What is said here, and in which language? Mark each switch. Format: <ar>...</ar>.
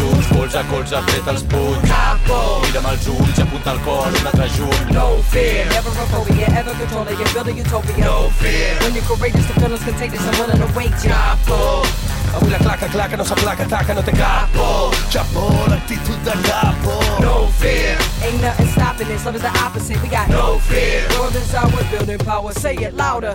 <ca>Colze a colze ha fet els punys. Capo! Mira'm els ulls i apunta el cor un altre juny.</ca> <en>No fear! Never a phobia, ever control it, you're building utopia. No fear! When you're courageous, the tunnels can take this, I'm willing to wait you.</en> <ca>Capo! Avui la claca, no s'aplaca, taca, no té capo. Capo, l'actitud de capo.</ca> <en>No fear! Ain't nothing stopping this, love is the opposite, we got no fear. World is our building power, say it louder.</en>